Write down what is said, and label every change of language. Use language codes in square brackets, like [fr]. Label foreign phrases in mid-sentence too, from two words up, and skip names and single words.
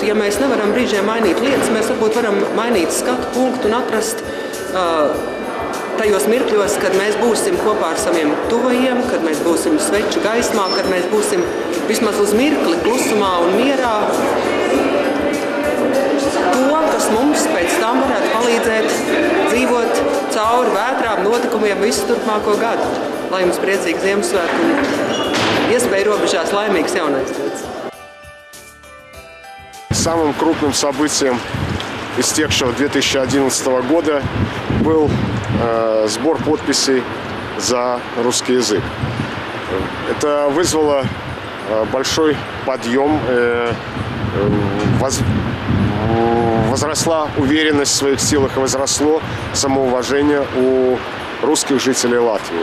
[lv] Ja mēs nevaram brīžiem mainīt lietas, mēs varbūt varam mainīt skatu punktu un atrast tajos mirkļos, kad mēs būsim kopā ar saviem tuvajiem, kad mēs būsim sveču gaismā, kad mēs būsim vismaz uz mirkli klusumā un mierā. To, kas mums pēc tam varētu palīdzēt dzīvot cauri vētrām notikumiem visu turpmāko gadu. Lai jums priecīgi Ziemassvētki un iespēja robežās laimīgs jaunais gads. [ru] Самым крупным событием истекшего 2011 года был сбор подписей за русский язык. Это вызвало большой подъем, возросла уверенность в своих силах и возросло самоуважение у русских жителей Латвии.